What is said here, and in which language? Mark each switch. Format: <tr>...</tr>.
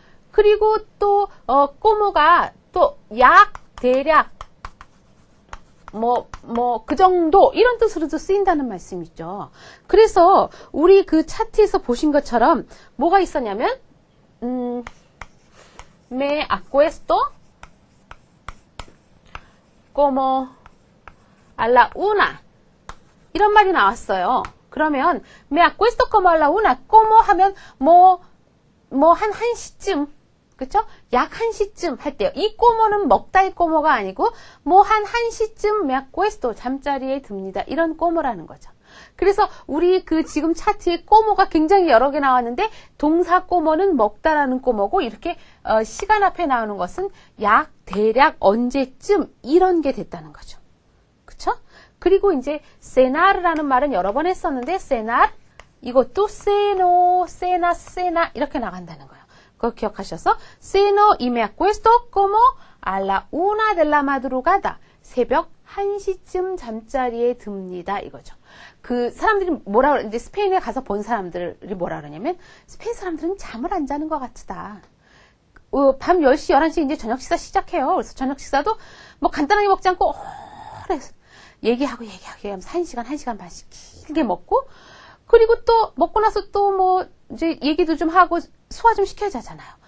<ko>그리고 또, como가 또 약, 대략, 그 정도, 이런 뜻으로도 쓰인다는 말씀이죠. 그래서, 우리 그 차트에서 보신 것처럼, 뭐가 있었냐면,</ko> <es>me acuesto como a la una.</es> <ko>이런 말이 나왔어요. 그러면,</ko> <es>me acuesto como a la una.</es> <ko>como 하면, 한 1시쯤, 그쵸? 약 1시쯤 할 때요. 이 꼬모는 먹다의 꼬모가 아니고 한 1시쯤</ko> <es>me acuesto</es> <ko>잠자리에 듭니다. 이런 꼬모라는 거죠. 그래서 우리 그 지금 차트에 꼬모가 굉장히 여러 개 나왔는데 동사 꼬모는 먹다라는 꼬모고 이렇게 시간 앞에 나오는 것은 약, 대략, 언제쯤 이런 게 됐다는 거죠. 그쵸? 그리고 이제 cena르라는 말은 여러 번 했었는데 cenar 이것도</ko> <es>ceno, cena, cena</es> <ko>이렇게 나간다는 거예요. 그거 기억하셔서</ko> <es>ceno y me acuesto como a la una de la madrugada.</es> <ko>새벽 1시쯤 잠자리에 듭니다. 이거죠. 그 사람들이 이제 스페인에 가서 본 사람들이 뭐라 그러냐면 스페인 사람들은 잠을 안 자는 것 같다. 밤 10시, 11시 이제 저녁 식사 시작해요. 그래서 저녁 식사도 뭐 간단하게 먹지 않고 오래 얘기하고 하면서 1시간, 1시간 반씩 길게 먹고 그리고 또 먹고 나서 또 뭐 이제 얘기도 좀 하고 소화 좀 시켜야 자잖아요.</ko>